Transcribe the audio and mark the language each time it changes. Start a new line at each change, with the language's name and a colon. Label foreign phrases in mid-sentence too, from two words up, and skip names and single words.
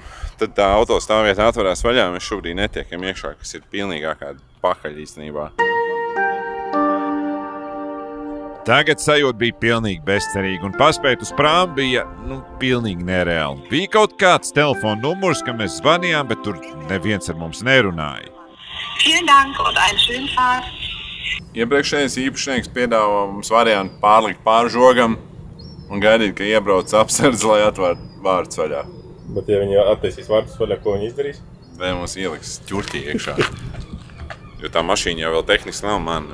Latvian: Tad tā autostāvvieta atverās vaļā. Mēs šobrīd netiekam iekšā, kas ir pilnīgākā pakaļ īstenībā. Tagad sajūta bija pilnīgi bezcerīga, un paspēt uz prāmu bija pilnīgi nereāli. Bija kaut kāds telefona numurs, kam mēs zvanījām, bet tur neviens ar mums nerunāja.
German: Vielen Dank und einen schönen Tag.
Latvian: Iepriekšējais īpašnieks piedāvā mums variantu pārlikt pāri žogam un gaidīt, ka iebrauc apsardz, lai atvērtu vārtus vaļā. Bet ja viņi attaisīs vārtus vaļā, ko viņi izdarīs? Vai mums ieliks ķurķī iekšā. Jo tā mašīna jau vēl tehniski nav man.